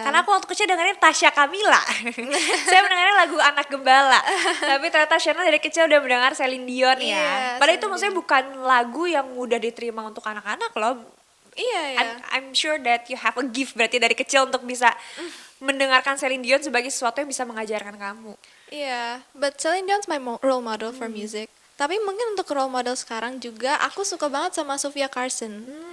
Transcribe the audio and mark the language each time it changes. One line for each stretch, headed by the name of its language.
Indonesian: karena aku waktu kecil dengerin Tasya Kamila. Saya mendengarnya lagu Anak Gembala. Tapi ternyata Shannon dari kecil udah mendengar Celine Dion ya. Iya, Padahal itu Celine maksudnya Dion. bukan lagu yang mudah diterima untuk anak-anak loh. Iya ya. I'm sure that you have a gift berarti dari kecil untuk bisa mendengarkan Celine Dion sebagai sesuatu yang bisa mengajarkan kamu.
English: Iya, but Celine Dion's my role model for music.
Indonesian: Tapi mungkin untuk role model sekarang juga aku suka banget sama Sofia Carson.